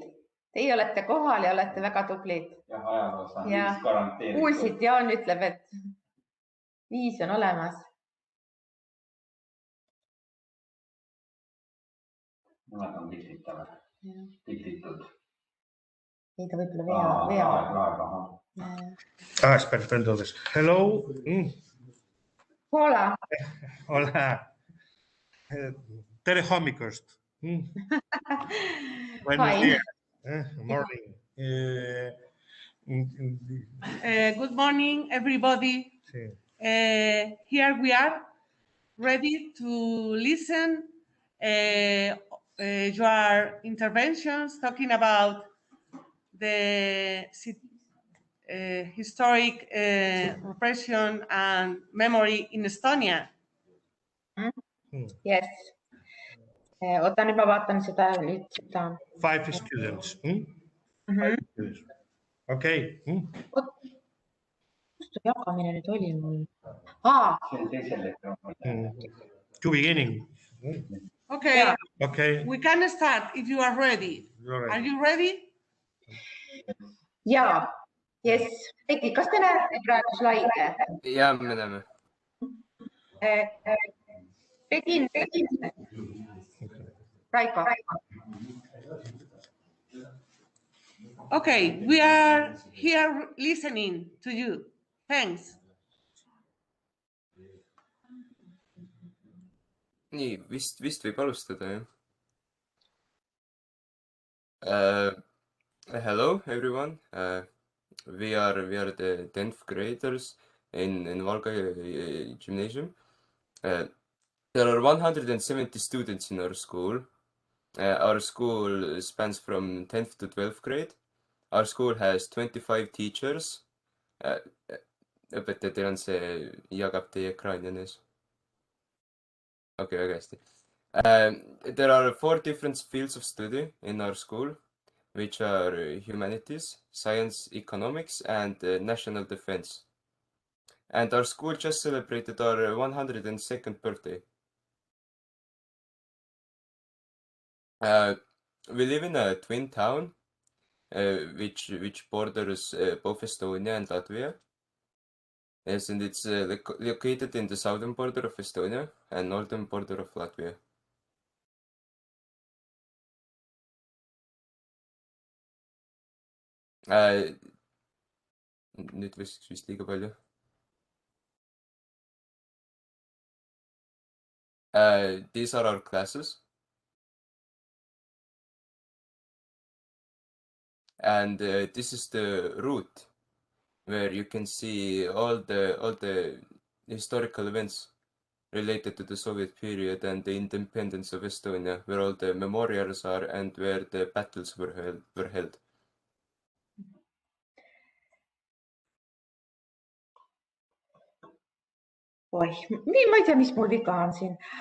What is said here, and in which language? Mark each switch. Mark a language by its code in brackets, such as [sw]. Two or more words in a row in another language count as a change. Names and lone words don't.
[et] Teie olete kohal ja olete väga tublid. Jah, ajaloos on 5 garanteeritud. Kuulsid, Jaan ütleb, et 5 on olemas. Nemad on piltitavad. Piltitud. Ei, ta võib-olla vea. [es] Espera, entonces. Hello. Hola. Hola. [et] Tere hommikust. [es] Buenos días. [en] Morning. Good morning, everybody. [es] Sí. [en] Here we are, ready to listen your interventions, talking about the historic repression and memory in Estonia. Yes. [et] Oota, nüüd ma vaatan seda. [en] 5 students. Okay. [et] Kust jagamine nüüd oli mul? See on teisel hetkel. [en] To beginning. Okay. Okay. We can start if you are ready. Are you ready? [et] Jaa. Yes. Eki, kas te näete praegu slaide? Ja, me näeme. Tegin. Raiko. [en] Okay, we are here listening to you. Thanks. [et] Nii, vist võib alustada, jah. [en] Hello, everyone. We are the 10th graders in Valga Gymmnasium. There are 170 students in our school. Our school spans from 10th to 12th grade. Our school has 25 teachers. [et] Õpetaja, teil on see, jagab teie ekraani ees. Okay, väga hästi. [en] There are 4 different fields of study in our school, which are humanities, science, economics, and national defense. And our school just celebrated our 102nd birthday. We live in a twin town, which borders both Estonia and Latvia. Yes, and it's located in the southern border of Estonia and northern border of Latvia. [et] Nüüd võiks vist liiga palju. [en] These are our classes. And this is the route where you can see all the historical events related to the Soviet period and the independence of Estonia, where all the memorials are and where the battles were held. [et] Oi, ma ei tea, mis mul viga on siin.